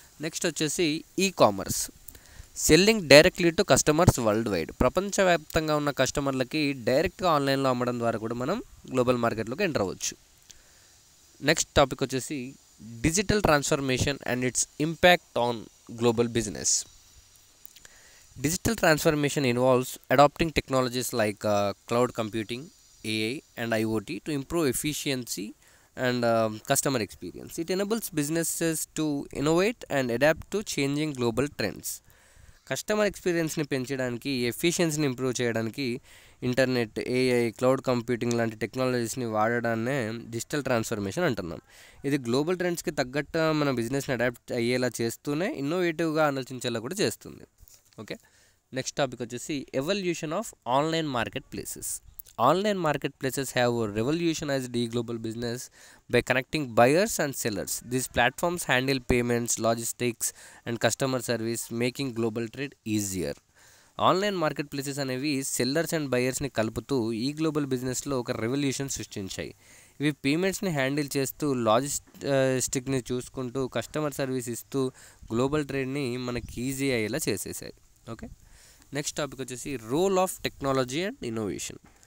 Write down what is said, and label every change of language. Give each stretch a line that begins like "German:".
Telugu: Next వచ్చేసి e commerce, selling directly to customers world wide, ప్రపంచవ్యాప్తంగా ఉన్న కస్టమర్లకి డైరెక్ట్గా ఆన్లైన్లో అమ్మడం ద్వారా కూడా మనం గ్లోబల్ మార్కెట్లోకి ఎంటర్ అవ్వచ్చు. నెక్స్ట్ టాపిక్ వచ్చేసి digital transformation and it's impact on global business.
English: Digital transformation involves adopting technologies like cloud computing, AI, and IoT to improve efficiency and customer experience. It enables businesses to innovate and adapt to changing global trends.
Telugu: Customer ఎక్స్పీరియన్స్ని పెంచడానికి, ఎఫిషియన్సీని improve చేయడానికి internet, AI, cloud computing లాంటి టెక్నాలజీస్ని వాడడాన్నే digital transformation అంటున్నాం. ఇది global ట్రెండ్స్కి తగ్గట్టు మన బిజినెస్ని adapt అయ్యేలా చేస్తూనే ఇన్నోవేటివ్గా ఆలోచించేలా కూడా చేస్తుంది. ఓకే, నెక్స్ట్ టాపిక్ వచ్చేసి evolution of online market places.
English: Online marketplaces have revolutionized e-global business by connecting buyers and sellers. These platforms handle payments, logistics, and customer service, making global trade easier.
Telugu: Online market places అనేవి sellers and బయర్స్ని కలుపుతూ ఈ global బిజినెస్లో ఒక revolution సృష్టించాయి. ఇవి పేమెంట్స్ని handle చేస్తూ, లాజిస్టిక్ని చూసుకుంటూ, customer service ఇస్తూ గ్లోబల్ ట్రేడ్ని మనకి ఈజీ అయ్యేలా చేసేసాయి. ఓకే, నెక్స్ట్ టాపిక్ వచ్చేసి role of technology and innovation.